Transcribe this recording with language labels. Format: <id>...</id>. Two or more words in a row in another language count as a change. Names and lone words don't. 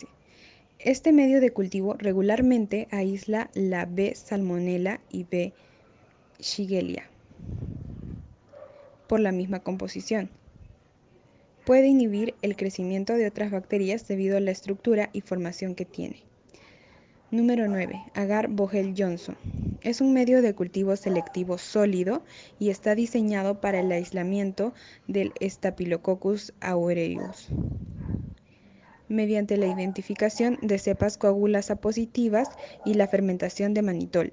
<es>Este medio de cultivo regularmente aísla la B. salmonella y B. Shigella. por la misma composición. Puede inhibir el crecimiento de otras bacterias debido a la estructura y formación que tiene. Número 9. Agar-Bohel-Johnson. Es un medio de cultivo selectivo sólido y está diseñado para el aislamiento del Staphylococcus aureus mediante la identificación de cepas coagulasa positivas y la fermentación de manitol.</es>